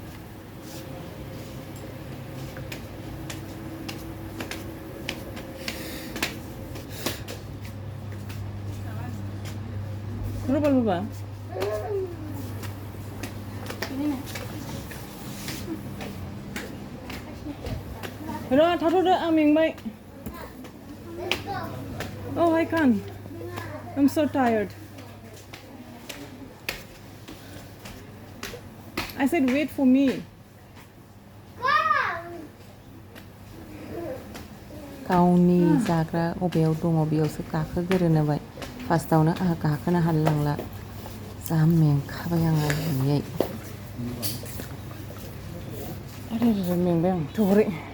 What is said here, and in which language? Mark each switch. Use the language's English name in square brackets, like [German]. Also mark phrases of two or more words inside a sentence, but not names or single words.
[Bodo] रुबा र' थाथ'दो आं मेंबाय. [English] Oh, I can't. I'm so tired. I said wait for me. [Bodo] गावनि जाग्रा अबेयाव दङ बेयावसो गाखोग्रोनोबाय. फार्स्टआवनो आहा गाखोनो हालायलांला. जा मेंखाबाय आङो आययै. आरे मेंबाय आं थौरै.